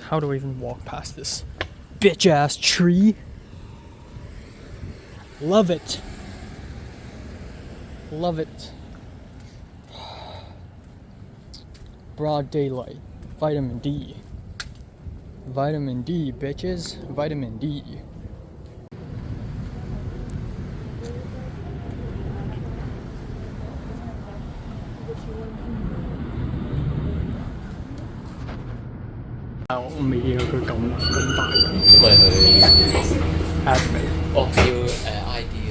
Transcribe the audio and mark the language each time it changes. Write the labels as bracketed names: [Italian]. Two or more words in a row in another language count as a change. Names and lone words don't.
[English] How do I even walk past this bitch ass tree? Love it. Love it. Broad daylight. Vitamin D. Vitamin D, bitches. Vitamin D. [Cantonese] 我未見過佢咁大嘅。因為佢 admin。哦，要ID 嘅。